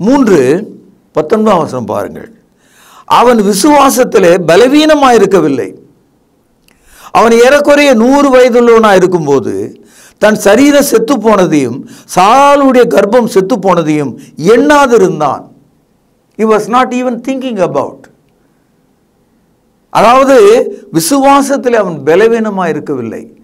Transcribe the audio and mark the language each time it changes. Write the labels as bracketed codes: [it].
[ta] 3:19 வசனம் பாருங்கள். அவன் விசுவாசத்திலே பலவீனமாக இருக்கவில்லை. அவன் ஏறக்குறைய 100 வயதுள்ளவனாக இருக்கும்போது தன் சரீரம் செத்து போனதையும் சாலுடைய கர்ப்பம் செத்து போனதையும் எண்ணாதிருந்தான். [en] he was not even thinking about. [ta] அதாவது விசுவாசத்தில் அவன் பலவீனமாக இருக்கவில்லை.